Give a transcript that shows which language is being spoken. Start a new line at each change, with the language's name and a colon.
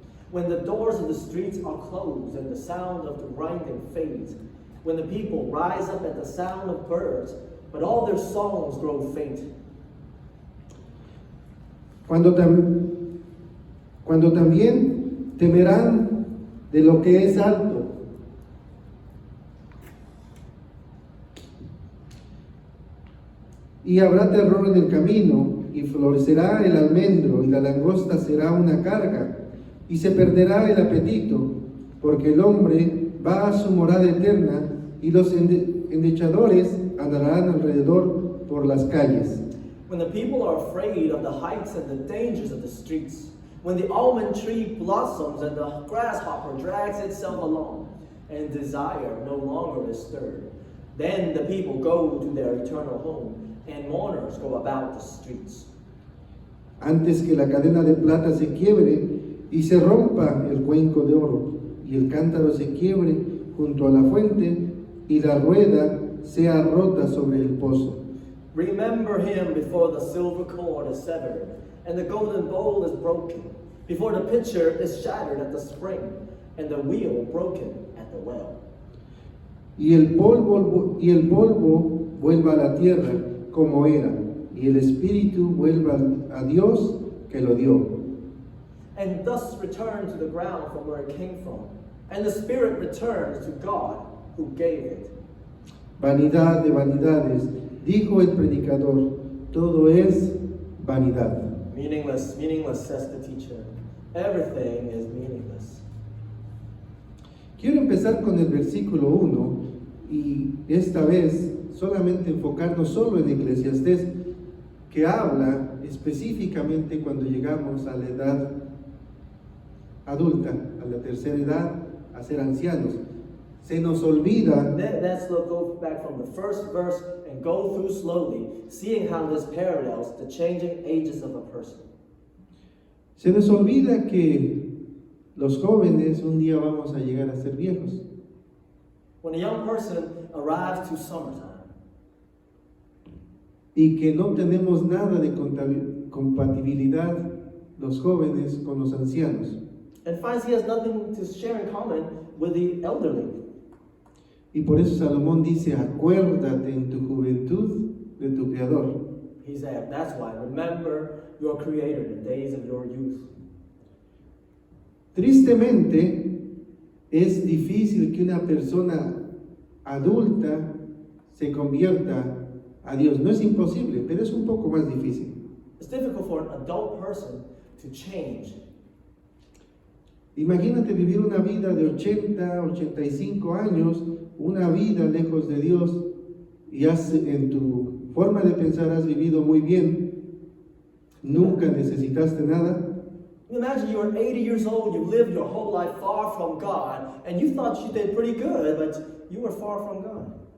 English: When the doors of the streets are closed and the sound of the grinding fades, when the people rise up at the sound of birds, but all their songs grow faint.
Spanish: Cuando también temerán de lo que es alto, y habrá terror en el camino, y florecerá el almendro, y la langosta será una carga, y se perderá el apetito, porque el hombre va a su morada eterna, y los endechadores andarán alrededor por las calles.
English: When the people are afraid of the heights and the dangers of the streets, when the almond tree blossoms and the grasshopper drags itself along, and desire no longer is stirred, then the people go to their eternal home, and mourners go about the streets.
Spanish: Antes que la cadena de plata se quiebre y se rompa el cuenco de oro, y el cántaro se quiebre junto a la fuente, y la rueda sea rota sobre el pozo.
English: Remember him before the silver cord is severed, and the golden bowl is broken, before the pitcher is shattered at the spring, and the wheel broken at the well.
Spanish: Y el polvo vuelva a la tierra como era, y el espíritu vuelva a Dios que lo dio.
English: And thus return to the ground from where it came from, and the spirit returns to God who gave it.
Spanish: Vanidad de vanidades, dijo el predicador, todo es vanidad.
English: Meaningless, meaningless, says the teacher. Everything is meaningless.
Spanish: Quiero empezar con el versículo 1 y esta vez solamente enfocarnos solo en Eclesiastés, que habla específicamente cuando llegamos a la edad adulta, a la tercera edad a ser ancianos. Se nos olvida
English: Let's go back from the first verse and go through slowly, seeing how this parallels the changing ages of a person.
Spanish: Se nos olvida que los jóvenes un día vamos a llegar a ser viejos.
English: When a young person arrives to summertime,
Spanish: Y que no tenemos nada de compatibilidad los jóvenes con los ancianos.
English: and finds he has nothing to share in common with the elderly.
Spanish: Y por eso Salomón dice, acuérdate en tu juventud de tu Creador.
English: He said, that's why, remember your Creator in the days of your youth.
Spanish: Tristemente, es difícil que una persona adulta se convierta a Dios. No es imposible, pero es un poco más difícil.
English: It's difficult for an adult person to change.
Spanish: Imagínate vivir una vida de 80, 85 años, una vida lejos de Dios, y en tu forma de pensar has vivido muy bien, nunca necesitaste nada.
English: Imagine you were 80 years old, you lived your whole life far from God, and you thought you did pretty good, but you were far from God.